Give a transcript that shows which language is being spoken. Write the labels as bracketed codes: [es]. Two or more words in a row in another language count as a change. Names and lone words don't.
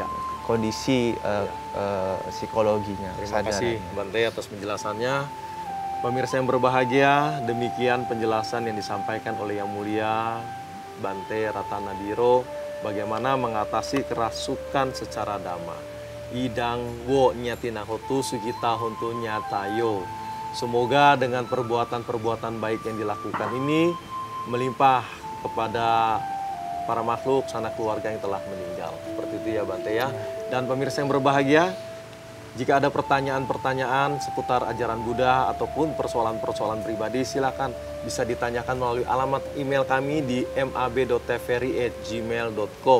[id] kondisi psikologinya, Terima kasih kesadarannya. Bante atas penjelasannya. Pemirsa yang berbahagia, demikian penjelasan yang disampaikan oleh Yang Mulia Bante Ratanadiro bagaimana mengatasi kerasukan secara dhamma. [pi] Idang wo nyatinahotu sugita hontu nyatayo. [id] Semoga dengan perbuatan-perbuatan baik yang dilakukan ini melimpah kepada para makhluk sanak keluarga yang telah meninggal. Seperti itu ya Bante ya. Dan pemirsa yang berbahagia, jika ada pertanyaan-pertanyaan seputar ajaran Buddha ataupun persoalan-persoalan pribadi, silakan bisa ditanyakan melalui alamat email kami di mab.tveri@gmail.com.